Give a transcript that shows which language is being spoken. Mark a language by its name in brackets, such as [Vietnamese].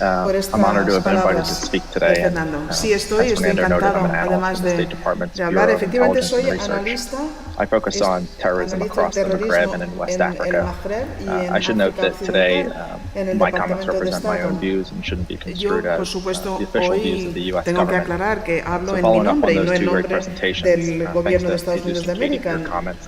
[English] I'm honored to have been invited to speak today. [Spanish] Sí, estoy encantado, además de hablar. Efectivamente, soy analista. [English] I focus on terrorism across the Maghreb and in West Africa. I should note that today my comments represent my own views and shouldn't be construed as the official views of the U.S. government. So following up on those two great presentations, thanks to Jesus and Katie for your comments.